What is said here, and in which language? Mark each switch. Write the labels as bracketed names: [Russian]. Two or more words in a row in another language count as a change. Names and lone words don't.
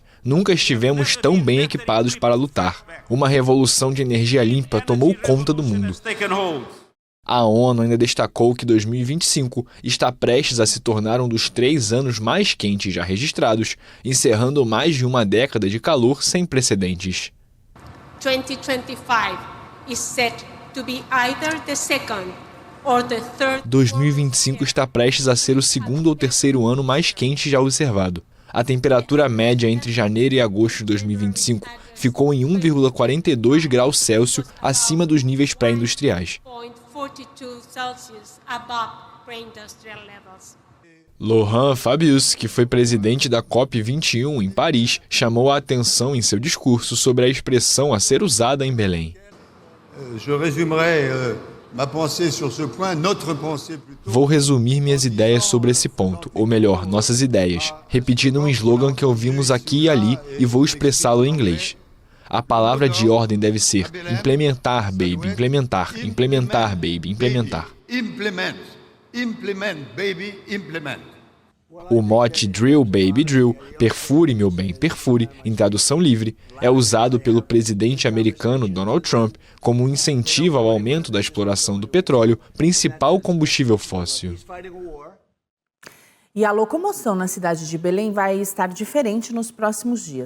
[Portuguese] Nunca estivemos tão bem equipados para lutar. Uma revolução de energia limpa tomou conta do mundo. A ONU ainda destacou que 2025 está prestes a se tornar um dos 3 anos mais quentes já registrados, encerrando mais de uma década de calor sem precedentes. [English] 2025 is set to be either the second or the third. [Portuguese] 2025 está prestes a ser o 2º ou 3º ano mais quente já observado. A temperatura média entre janeiro e agosto de 2025 ficou em 1,42 graus Celsius acima dos níveis pré-industriais. [English] 0.42 Celsius above pre-industrial levels. [Portuguese] Laurent Fabius, que foi presidente da COP21 em Paris, chamou a atenção em seu discurso sobre a expressão a ser usada em Belém. Vou resumir minhas ideias sobre esse ponto, ou melhor, nossas ideias, repetindo um slogan que ouvimos aqui e ali e vou expressá-lo em inglês. A palavra de ordem deve ser implementar, baby, implementar, implementar, baby, implementar. [English] Implement, baby, implement. [Portuguese] O mote [English] Drill, Baby, Drill, [Portuguese] perfure, meu bem, perfure, em tradução livre, é usado pelo presidente americano Donald Trump como um incentivo ao aumento da exploração do petróleo, principal combustível fóssil. E a locomoção na cidade de Belém vai estar diferente nos próximos dias.